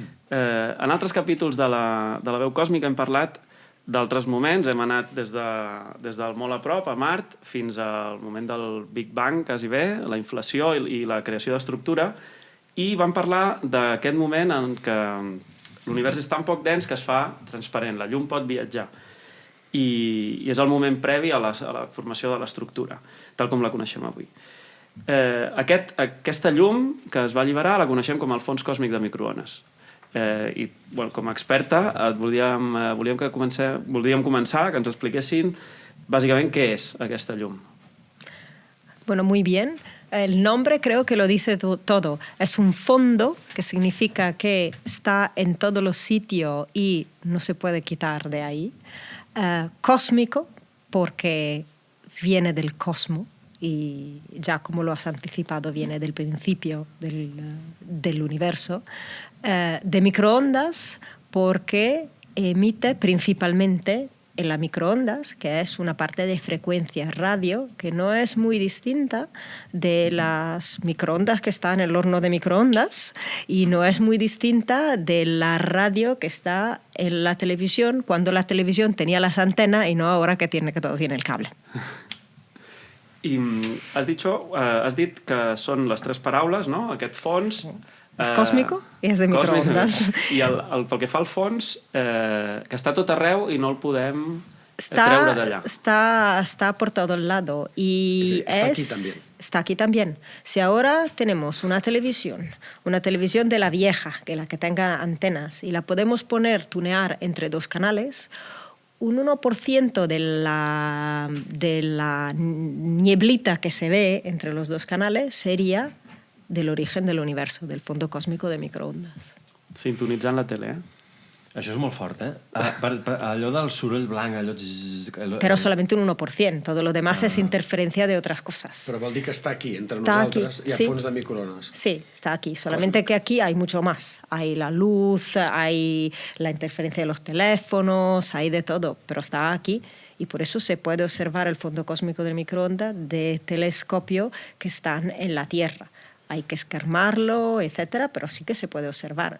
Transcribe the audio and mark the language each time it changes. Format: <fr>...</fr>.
<ca>En altres capítols de la veu còsmica hem parlat d'altres moments, hem anat des del molt a prop, a Mart, fins al moment del Big Bang, quasi bé, la inflació i la creació d'estructura, i vam parlar d'aquest moment en què l'univers és tan poc dens que es fa transparent, la llum pot viatjar, i és el moment previ a la formació de l'estructura, tal com la coneixem avui. Aquesta llum que es va alliberar la coneixem com el fons còsmic de microones. I com a experta voldríem començar que ens expliquessin bàsicament què és aquesta llum.</ca> <es>Bueno, muy bien. El nombre creo que lo dice todo. Es un fondo, que significa que está en todos los sitios y no se puede quitar de ahí. Cósmico, porque viene del cosmos y ya como lo has anticipado viene del principio del universo. De microondas, porque emite principalmente en las microondas, que es una parte de frecuencia radio que no es muy distinta de las microondas que están en el horno de microondas y no es muy distinta de la radio que está en la televisión cuando la televisión tenía las antenas y no ahora que todo tiene el cable.</es> <ca>I has dit que són les tres paraules, no? Aquest fons... És còsmico i és de microondes. I pel que fa al fons, que està tot arreu i no el podem treure d'allà.</ca> <es>Está por todo el lado. Y está aquí también. Si ahora tenemos una televisión de la vieja, la que tenga antenas, y la podemos tunear entre dos canales, un 1% de la nieblita que se ve entre los dos canales sería del origen del universo, del fondo cósmico de microondas.</es> <ca>Sintonitzant la tele, Això és molt fort, allò del soroll blanc, allò...</ca> <es>Pero solamente un 1%, todo lo demás es interferencia de otras cosas.</es> <ca>Però vol dir que està aquí, entre nosaltres, i a fons de microones.</ca> <es>Sí, está aquí, solamente que aquí hay mucho más. Hay la luz, hay la interferencia de los teléfonos, hay de todo, pero está aquí. Y por eso se puede observar el fondo cósmico del microondas de telescopio que están en la Tierra. hay que escarmarlo, etcétera, pero sí que se puede observar.</es>